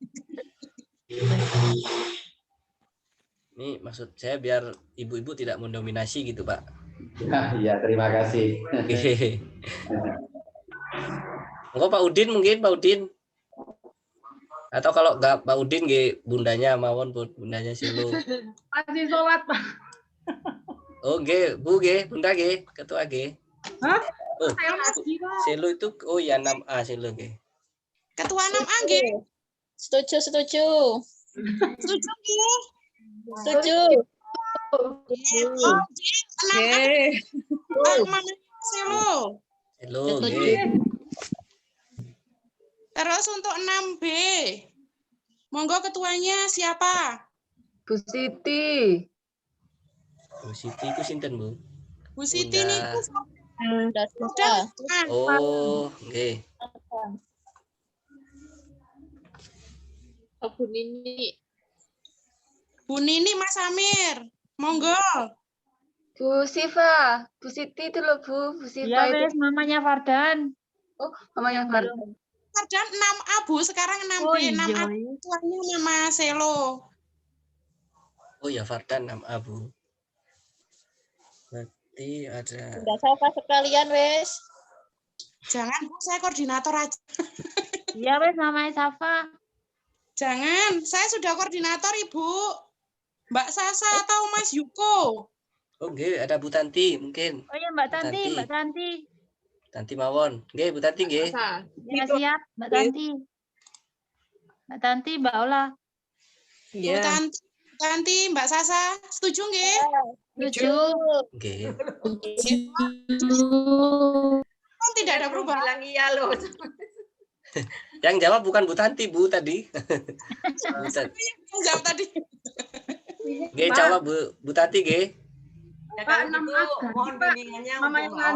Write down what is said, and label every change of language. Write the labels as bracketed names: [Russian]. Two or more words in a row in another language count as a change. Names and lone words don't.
[Indonesian] Ini maksud saya biar ibu-ibu tidak mendominasi gitu Pak. Ya, terima kasih. Oke. Enggak Pak Udin mungkin Pak Udin. Atau kalau enggak Pak Udin nggih bundanya mawon bundanya Silo. Masih sholat, Pak. [Javanese] Oh nggih, Bu nggih, Bunda nggih, ketua nggih. [Indonesian] Hah? Oh, Saya lagi, Pak. Silo itu oh ya 6A Silo nggih. Ketua 6A nggih. Setuju. Setuju nggih. Setuju. Silo. Silo nggih. Terus untuk 6B. Monggo ketuanya siapa? Bu Siti. Bu Siti itu sinten, Bu? Bu Siti Bunda. [Javanese] niku [Indonesian] Sudah. [Javanese] Oh, nggih. [Indonesian] Bu Nini. Bu Nini Mas Amir. Monggo. Bu Siva. Bu Siti itu loh, Bu. Bu Siva Ya, itu. wes, mamanya Fardan. Oh, mamanya baru. Fardan 6A Bu, sekarang 6B. Oh, iya. 6A ketuanya Mama Selo. Oh ya Fardan 6A, Bu. Berarti ada Sudah sama sekalian wes. Jangan Bu, saya koordinator aja. Ya, wes, mamanya Safa. Jangan, saya sudah koordinator Ibu. Mbak Sasa atau Mas Yuko. Oh, nggih, ada Bu Tanti mungkin. Oh iya, Mbak Tanti, Tanti. Mbak Tanti. [Javanese] Tanti mawon. Nggih, Bu Tanti nggih. [Indonesian] Ya, siap, Mbak Tanti. Mbak Tanti, Mbak Ola. Bu Tanti, Mbak Sasa, setuju nggih? Setuju. [Javanese] Nggih. [Indonesian] Nanti tidak ada perubahan. Bilang iya loh. Yang jawab bukan Bu Tanti, Bu tadi. Yang jawab tadi. G jawab Bu Tanti G. Ya Pak, kalau 6A gitu ganti, mohon Pak. bimbingannya Mama untuk yang Mbak